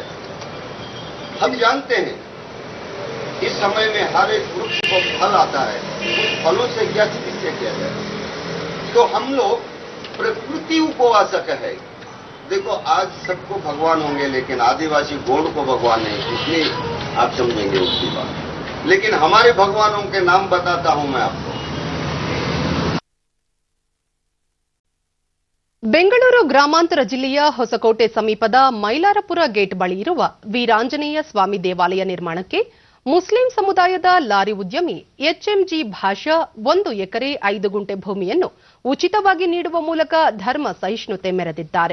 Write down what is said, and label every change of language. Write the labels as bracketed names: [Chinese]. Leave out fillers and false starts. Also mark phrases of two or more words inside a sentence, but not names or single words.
[Hindi] हम जानते हैं इस समय में हर एक वृक्ष को फल आता है, उन फलों से क्या चिकित्सा किया जाए? तो हम लोग प्रकृति उपवासक है. देखो आज सबको भगवान होंगे, लेकिन आदिवासी गोंड को भगवान नहीं, इसलिए आप समझेंगे उसकी बात. लेकिन हमारे भगवानों के नाम बताता हूं मैं आपको. [Kannada] ಬೆಂಗಳೂರು ಗ್ರಾಮಾಂತರ ಜಿಲ್ಲೆಯ ಹೊಸಕೋಟೆ ಸಮೀಪದ ಮೈಲಾರಪುರ ಗೇಟ್ ಬಳಿ ಇರುವ ವೀರಾಂಜನೇಯ ಸ್ವಾಮಿ ದೇವಾಲಯ ನಿರ್ಮಾಣಕ್ಕೆ ಮುಸ್ಲಿಂ ಸಮುದಾಯದ ಲಾರಿ ಉದ್ಯಮಿ ಎಚ್ಎಂಜಿ ಭಾಷಾ 1 ಎಕರೆ 5 ಗುಂಟೆ ಭೂಮಿಯನ್ನು ಉಚಿತವಾಗಿ ನೀಡುವ ಮೂಲಕ ಧರ್ಮ ಸಹಿಷ್ಣುತೆ ಮೆರೆದಿದ್ದಾರೆ.